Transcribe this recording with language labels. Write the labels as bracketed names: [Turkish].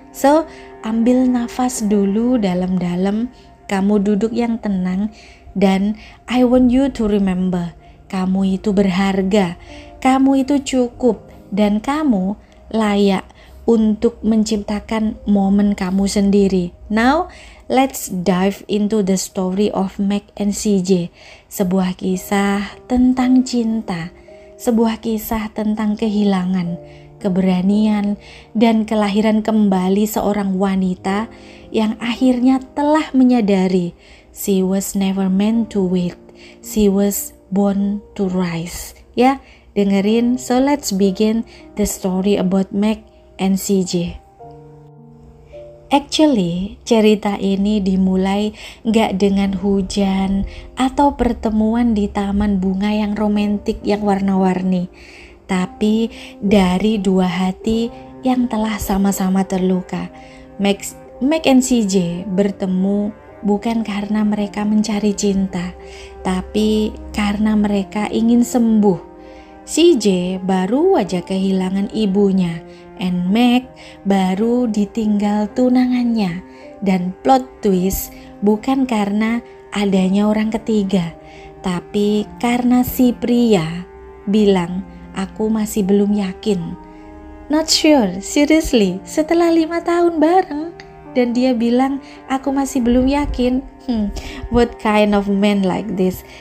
[Indonesian] So, ambil nafas dulu dalam-dalam, kamu duduk yang tenang, dan [English] I want you to remember, [Indonesian] kamu itu berharga, kamu itu cukup, dan kamu layak untuk menciptakan momen kamu sendiri. [English] Now, let's dive into the story of Meg and CJ. [Indonesian] Sebuah kisah tentang cinta, sebuah kisah tentang kehilangan, keberanian, dan kelahiran kembali seorang wanita yang akhirnya telah menyadari [English] she was never meant to wait, she was born to rise. [Indonesian] Ya, dengerin. [English] So let's begin the story about Meg and CJ. Actually, [Indonesian] cerita ini dimulai gak dengan hujan atau pertemuan di taman bunga yang romantik yang warna-warni, tapi dari dua hati yang telah sama-sama terluka. Meg and CJ bertemu bukan karena mereka mencari cinta, tapi karena mereka ingin sembuh. CJ baru aja kehilangan ibunya, [English] and [Indonesian] Meg baru ditinggal tunangannya. Dan plot twist, bukan karena adanya orang ketiga, tapi karena si pria bilang, aku masih belum yakin. [English] Not sure, seriously, [Indonesian] setelah 5 tahun bareng, dan dia bilang, aku masih belum yakin. [English] What kind of man like this?